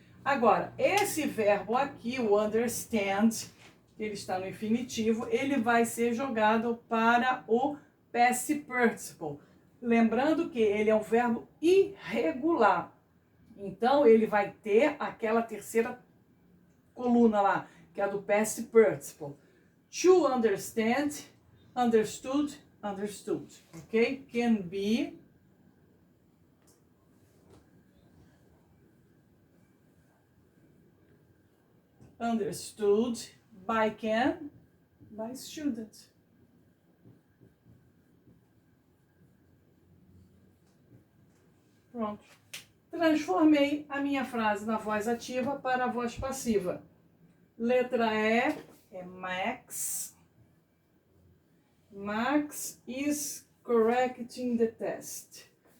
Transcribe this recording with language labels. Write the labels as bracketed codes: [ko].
[pt] Agora, esse verbo aqui, o understand, que ele está no infinitivo, ele vai ser jogado para o past participle. Lembrando que ele é um verbo irregular. Então, ele vai ter aquela terceira coluna lá, que é a do past participle. [en] To understand, understood, understood. Ok? Can be understood by can, by student. [pt] Pronto. Transformei a minha frase na voz ativa para a voz passiva. Letra E é Max. [en] Max is correcting the test.